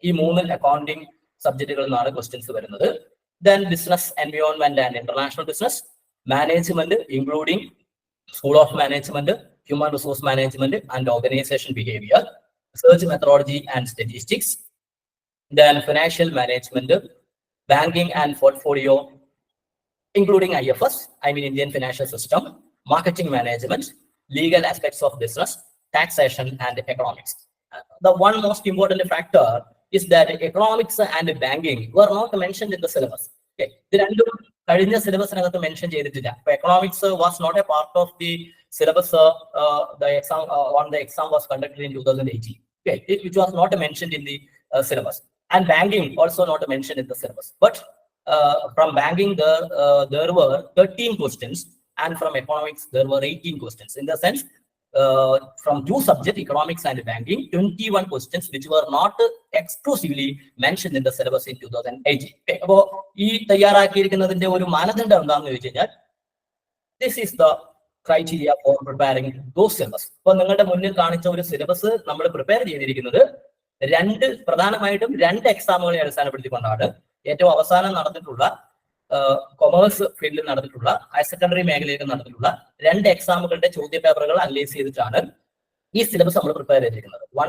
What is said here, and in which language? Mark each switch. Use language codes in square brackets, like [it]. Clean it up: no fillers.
[ml] ഈ 3 അക്കൗണ്ടിങ് സബ്ജക്റ്റുകളിൽ നിന്നാണ് ക്വസ്റ്റ്യൻസ് വരുന്നത്. [en] Then business environment and international business, management including school of management, human resource management and organisation behaviour, research methodology and statistics, then financial management, banking and portfolio including IFS, Indian financial system, marketing management, legal aspects of business, taxation and economics. The one most important factor is that economics and banking were not mentioned in the syllabus. [ml] The random കഴിഞ്ഞ സിലബസിനകത്ത് mention ചെയ്തിട്ടില്ല. [en] Economics was not a part of the syllabus. The exam was conducted in 2018, which was not mentioned in the syllabus. And banking also not mentioned in the syllabus. But from banking there were 13 questions, and from economics there were 18 questions. In the sense, from 2 subjects, economics and banking, 21 questions which were not exclusively mentioned in the syllabus in 2018. [ml] അപ്പോൾ ഈ തയ്യാറാക്കിയിരിക്കുന്നതിന്റെ ഒരു മാനദണ്ഡം എന്താണെന്ന് ചോദിച്ചു കഴിഞ്ഞാൽ, [en] this is the criteria for preparing those syllabus. [ml] അപ്പോൾ നിങ്ങളുടെ മുന്നിൽ കാണിച്ച ഒരു സിലബസ് നമ്മൾ പ്രിപ്പയർ ചെയ്തിരിക്കുന്നത് പ്രധാനമായിട്ടും 2 എക്സാമുകളെ അടിസ്ഥാനപ്പെടുത്തിക്കൊണ്ടാണ്. ഏറ്റവും അവസാനം നടന്നിട്ടുള്ള കൊമേഴ്സ് ഫീൽഡിൽ നടന്നിട്ടുള്ള, ഹയർ സെക്കൻഡറി മേഖലയിൽ നടന്നിട്ടുള്ള 2 എക്സാമുകളുടെ ചോദ്യ പേപ്പറുകൾ അനലൈസ് ചെയ്തിട്ടാണ് ഈ സിലബസ് നമ്മൾ പ്രിപ്പയർ ചെയ്തിരിക്കുന്നത്.